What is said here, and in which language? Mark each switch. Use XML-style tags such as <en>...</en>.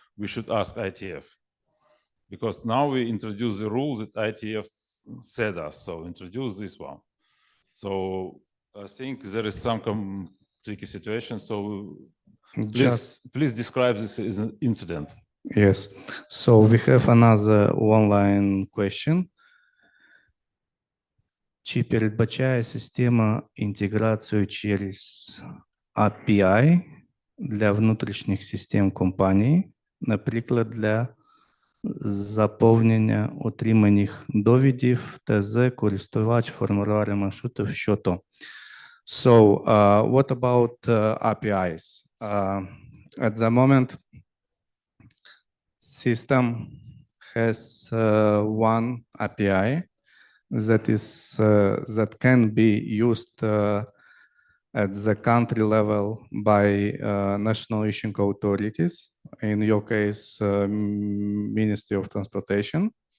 <en>We should ask ITF, because now we introduce the rule that ITF said us. So introduce this one. So I think there is some tricky situation. So please describe this as an incident. Yes. So we have another online question.</en> <uk>Чи передбачає система інтеграцію через API для внутрішніх систем компанії наприклад, для заповнення отриманих довідів, ТЗ, користувач, формуляри маршруту, що то.</uk> <en>So, what about APIs? At the moment, system has one API that can be used at the country level by national issuing authorities, in your case, Ministry of Transportation.</en>